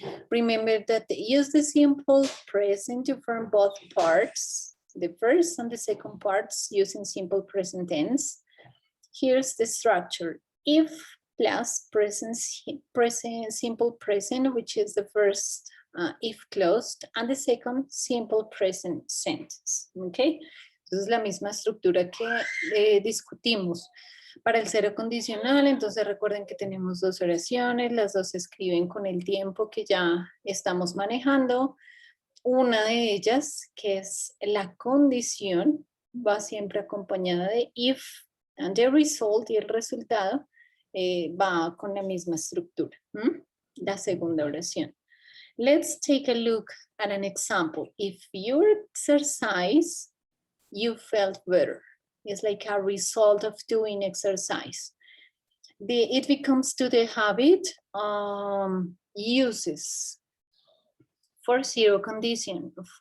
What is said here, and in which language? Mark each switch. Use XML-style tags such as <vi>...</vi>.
<en>Remember that use the simple present to form both parts, the first and the second parts using simple present tense. Here's the structure. If plus present simple present, which is the first if closed, and the second simple present sentence, okay?</en> <es>Entonces la misma estructura que discutimos. Para el cero condicional, entonces recuerden que tenemos dos oraciones, las dos se escriben con el tiempo que ya estamos manejando. Una de ellas, que es la condición, va siempre acompañada de if,</es> <en>and the result,</en> <es>y el resultado va con la misma estructura. La segunda oración.</es> <en>Let's take a look at an example. If you exercise, you felt better. It's like a result of doing exercise. It becomes to the habit uses for zero conditional.</en>